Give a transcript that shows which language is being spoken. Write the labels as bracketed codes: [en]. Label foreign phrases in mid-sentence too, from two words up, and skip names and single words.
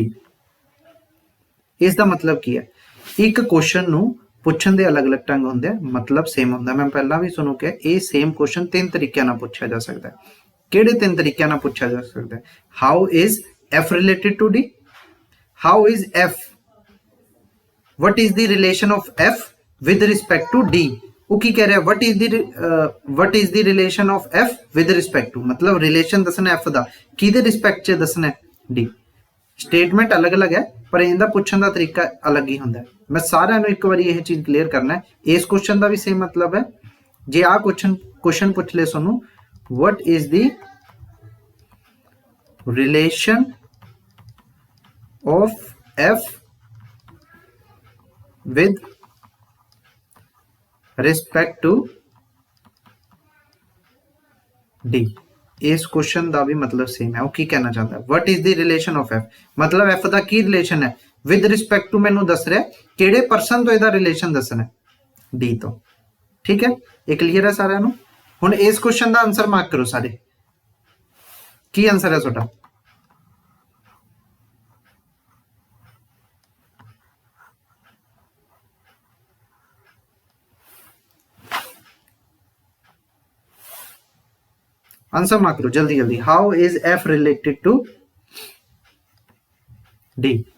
[pa] ਇਸ ਦਾ ਮਤਲਬ ਕੀ ਹੈ? ਇੱਕ ਕੁਐਸਚਨ ਨੂੰ ਪੁੱਛਣ ਦੇ ਅਲੱਗ-ਅਲੱਗ ਢੰਗ ਹੁੰਦੇ ਆ, ਮਤਲਬ ਸੇਮ ਹੁੰਦਾ। ਮੈਂ ਪਹਿਲਾਂ ਵੀ ਤੁਹਾਨੂੰ ਕਿਹਾ ਇਹ [en] same question [pa] ਤਿੰਨ ਤਰੀਕਿਆਂ ਨਾਲ ਪੁੱਛਿਆ ਜਾ ਸਕਦਾ ਹੈ। ਕਿਹੜੇ ਤਿੰਨ ਤਰੀਕਿਆਂ ਨਾਲ ਪੁੱਛਿਆ ਜਾ ਸਕਦਾ ਹੈ? [en] How is F related to D, how is F, what is the relation of F with respect to D। [pa] ਉਹ ਕੀ ਕਹਿ ਰਿਹਾ, [en] what is the relation of F with respect to, [pa] ਮਤਲਬ ਰਿਲੇਸ਼ਨ ਦੱਸਣਾ F ਦਾ, ਕਿਹਦੇ ਰਿਸਪੈਕਟ 'ਚ ਦੱਸਣਾ D। ਸਟੇਟਮੈਂਟ ਅਲੱਗ-ਅਲੱਗ ਹੈ ਪਰ ਇਹਦਾ ਪੁੱਛਣ ਦਾ ਤਰੀਕਾ ਅਲੱਗ ਹੀ ਹੁੰਦਾ ਹੈ। ਮੈਂ ਸਾਰਿਆਂ ਨੂੰ ਇੱਕ ਵਾਰੀ ਇਹ ਚੀਜ਼ ਕਲੀਅਰ ਕਰਨਾ ਹੈ। ਇਸ ਕੁਐਸਚਨ ਦਾ ਵੀ ਸੇਮ ਮਤਲਬ ਹੈ। ਜੇ ਆਹ ਕੁਐਸਚਨ ਪੁੱਛ ਲੈ ਤੁਹਾਨੂੰ, [en] what is the relation of F with respect to D। [pa] ਇਸ ਕੁਐਸਚਨ ਦਾ ਵੀ ਮਤਲਬ ਸੇਮ ਹੈ। ਉਹ ਕੀ ਕਹਿਣਾ ਚਾਹੁੰਦਾ ਹੈ, [en] what is the relation of F, [pa] ਮਤਲਬ F ਦਾ ਕੀ ਰਿਲੇਸ਼ਨ ਹੈ [en] with respect to, [pa] ਮੈਨੂੰ ਦੱਸ ਰਿਹਾ ਕਿਹੜੇ ਪਰਸਨ ਤੋਂ ਇਹਦਾ ਰਿਲੇਸ਼ਨ ਦੱਸਣਾ ਹੈ, D ਤੋਂ। ਠੀਕ ਹੈ, ਇਹ ਕਲੀਅਰ ਹੈ ਸਾਰਿਆਂ ਨੂੰ? ਹੁਣ ਇਸ ਕੁਐਸਚਨ ਦਾ [en] answer mark [pa] ਕਰੋ ਸਾਰੇ। ਕੀ ਆਨਸਰ ਹੈ ਤੁਹਾਡਾ? [en] answer mark [hi] करो जल्दी जल्दी। [en] How is F related to D?